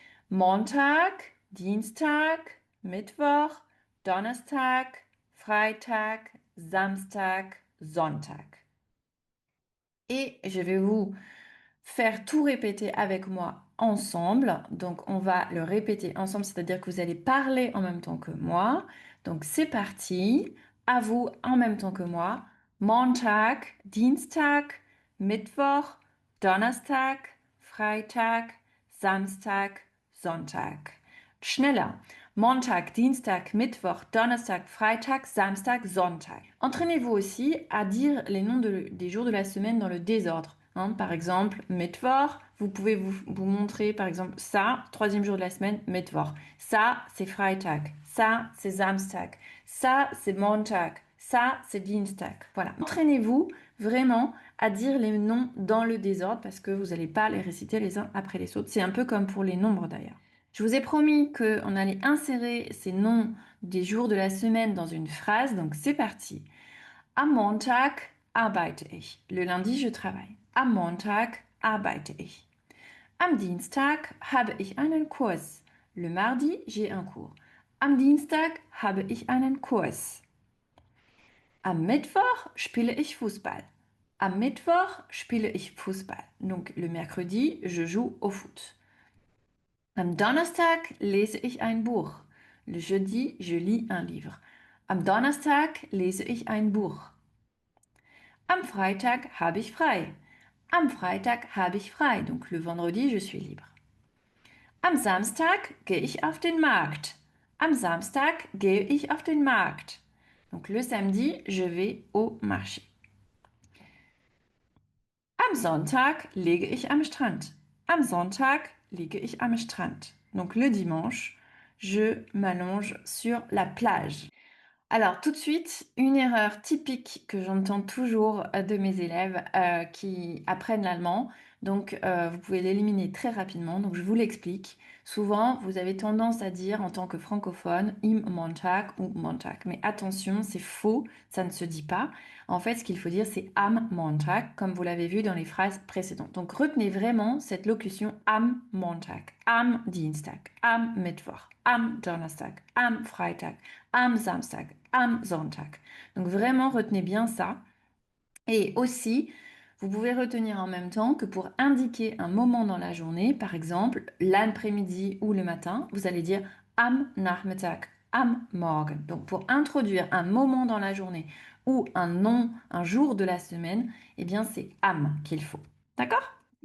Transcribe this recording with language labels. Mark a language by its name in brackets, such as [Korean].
[German] Montag, Dienstag, Mittwoch, Donnerstag, Freitag, Samstag, Sonntag. [French] Et je vais vous faire tout répéter avec moi ensemble. Donc, on va le répéter ensemble, c'est-à-dire que vous allez parler en même temps que moi. Donc, c'est parti. À vous en même temps que moi. [German] Montag, Dienstag, Mittwoch, Donnerstag, Freitag, Samstag, Sonntag. Schneller. Montag, Dienstag, Mittwoch, Donnerstag, Freitag, Samstag, Sonntag. [French] Entraînez-vous aussi à dire les noms des jours de la semaine dans le désordre. Hein. Par exemple, Mittwoch, vous pouvez vous montrer, par exemple, ça, troisième jour de la semaine, Mittwoch. Ça, c'est Freitag. Ça, c'est Samstag. Ça, c'est Montag. Ça, c'est Dienstag. Voilà. Entraînez-vous vraiment à dire les noms dans le désordre parce que vous n'allez pas les réciter les uns après les autres. C'est un peu comme pour les nombres d'ailleurs. Je vous ai promis qu'on allait insérer ces noms des jours de la semaine dans une phrase, donc c'est parti. [German] Am Montag arbeite ich. [French] Le lundi, je travaille. [German] Am Montag arbeite ich. Am Dienstag habe ich einen Kurs. [French] Le mardi, j'ai un cours. [German] Am Dienstag habe ich einen Kurs. Am Mittwoch spiele ich Fußball. Am Mittwoch spiele ich Fußball. [French] Donc le mercredi, je joue au foot. [German] Am Donnerstag lese ich ein Buch. [French] Le jeudi, je lis un livre. [German] Am Donnerstag lese ich ein Buch. Am Freitag habe ich frei. Am Freitag habe ich frei. [French] Donc le vendredi, je suis libre. [German] Am Samstag gehe ich auf den Markt. Am Samstag gehe ich auf den Markt. [French] Donc le samedi, je vais au marché. [German] Am Sonntag lege ich am Strand. Am Sonntag liege ich am Strand. [French] Donc le dimanche, je m'allonge sur la plage. Alors, tout de suite, une erreur typique que j'entends toujours de mes élèves qui apprennent l'allemand. Donc, vous pouvez l'éliminer très rapidement. Donc, je vous l'explique. Souvent, vous avez tendance à dire en tant que francophone im Montag ou Montag. Mais attention, c'est faux, ça ne se dit pas. En fait, ce qu'il faut dire, c'est am Montag, comme vous l'avez vu dans les phrases précédentes. Donc, retenez vraiment cette locution [German] am Montag, am Dienstag, am Mittwoch, am Donnerstag, am Freitag, am Samstag, am Sonntag. [French] Donc vraiment, retenez bien ça. Et aussi, vous pouvez retenir en même temps que pour indiquer un moment dans la journée, par exemple l'après-midi ou le matin, vous allez dire [German] am Nachmittag, am Morgen. [French] Donc pour introduire un moment dans la journée ou un nom, un jour de la semaine, eh bien c'est am qu'il faut. D'accord?